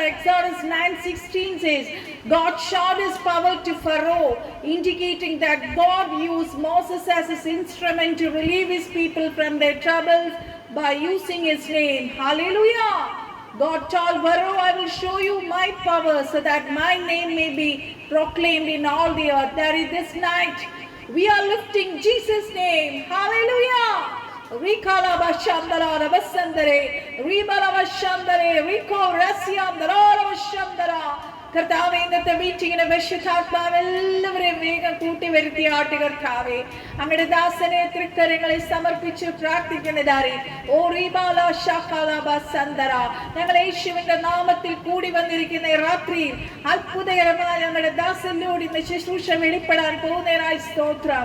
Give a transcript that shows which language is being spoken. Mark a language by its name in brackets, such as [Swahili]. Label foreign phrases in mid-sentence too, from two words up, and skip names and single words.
[English] Exodus 9:16 says, God showed his power to Pharaoh, indicating that God used Moses as his instrument to relieve his people from their troubles by using his name. Hallelujah. God told Pharaoh, I will show you my power so that my name may be proclaimed in all the earth. That is, this night we are lifting Jesus' name. Hallelujah. Rikala Bashandara Rabasandare Ribala Bashandare Riko Rasyandara Rabashandara. [Malayalam] കർത്താവേ, ഇന്നത്തെ മീറ്റിങ്ങിന് പരിശുദ്ധാത്മാവ് എല്ലാവരെയും വേഗം കൂട്ടി വരുത്തിയാട്ട്. കർത്താവേ, അങ്ങയുടെ ദാസനെ തൃക്കരങ്ങളിൽ സമർപ്പിച്ച് പ്രാർത്ഥിക്കുന്നതായി. ഓ റീബാല ശാഖാലബസന്തര. ഞങ്ങൾ യേശുവിന്റെ നാമത്തിൽ കൂടി വന്നിരിക്കുന്ന രാത്രിയിൽ അത്ഭുതകരമായ ഞങ്ങളുടെ ദാസനിലൂടെ ഇന്ന് ശുശ്രൂഷ വെളിപ്പെടാൻ പോകുന്നതിനായി സ്തോത്രം.